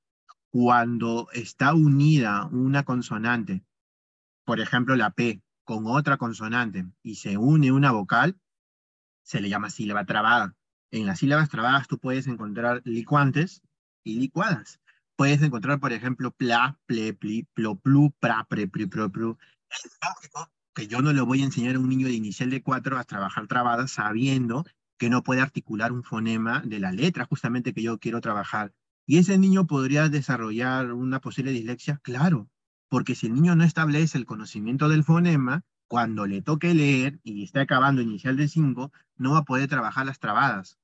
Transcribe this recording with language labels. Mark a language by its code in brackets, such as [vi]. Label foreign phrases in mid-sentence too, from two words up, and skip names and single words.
[es] Cuando está unida una consonante, por ejemplo la P, con otra consonante y se une una vocal, se le llama sílaba trabada. En las sílabas trabadas tú puedes encontrar licuantes y licuadas. Puedes encontrar, por ejemplo, pla, ple, pli, plo, plu, pra, pre, pri, pro, plu. Es lógico que yo no le voy a enseñar a un niño de inicial de 4 a trabajar trabadas sabiendo que no puede articular un fonema de la letra justamente que yo quiero trabajar. ¿Y ese niño podría desarrollar una posible dislexia? Claro, porque si el niño no establece el conocimiento del fonema, cuando le toque leer y esté acabando inicial de 5 no va a poder trabajar las trabadas.